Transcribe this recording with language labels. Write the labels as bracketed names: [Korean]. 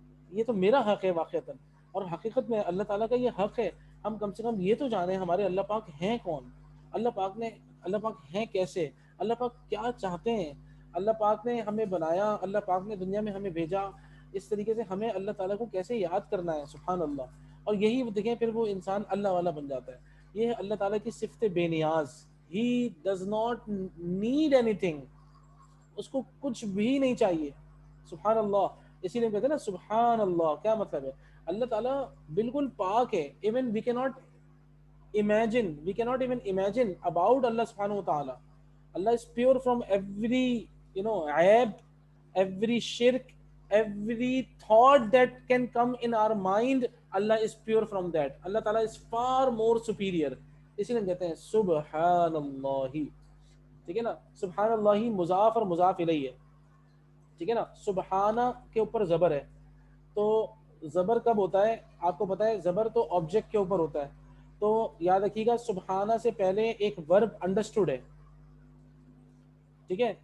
[Urdu] یہ تو میرا حق ہے واقعتاً، اور حقیقت میں اللہ تعالیٰ کا یہ حق ہے ہم کم سے کم یہ تو جانیں ہمارے اللہ پاک ہیں کون، اللہ پاک ہیں کیسے، اللہ پاک کیا چاہتے ہیں. اللہ پاک نے ہمیں بنایا، اللہ پاک نے دنیا میں ہمیں بھیجا، اس طریقے سے ہمیں اللہ تعالیٰ کو کیسے یاد کرنا ہے. سبحان اللہ. اور یہی دیکھیں پھر وہ انسان اللہ والا بن جاتا ہے. یہ ہے اللہ تعالیٰ کی صفت بے نیاز. [English] He does not need anything. [Urdu] اس کو کچھ بھی نہیں چاہیے. سبحان اللہ. اسی لیے کہتے ہیں نا سبحان اللہ. کیا مطلب ہے؟ اللہ تعالیٰ بالکل پاک ہے. [English] Even we cannot even imagine about Allah subhanahu wa ta'ala. Allah is pure from every aib, every shirk, every thought that can come in our mind. Allah is pure from that. Allah Ta'ala is far more superior. [Urdu] اسی لیے کہتے ہیں سبحان اللہ. ٹھیک ہے نا. سبحان اللہ مضاف اور مضاف الیہ ہے. ٹھیک ہے نا. سبحانہ کے اوپر زبر ہے. تو زبر کب ہوتا ہے آپ کو پتا ہے؟ زبر تو آبجیکٹ کے اوپر ہوتا ہے. تو یاد رکھیے گا سبحانہ سے پہلے ایک ورب انڈرسٹوڈ ہے. ٹھیک ہے.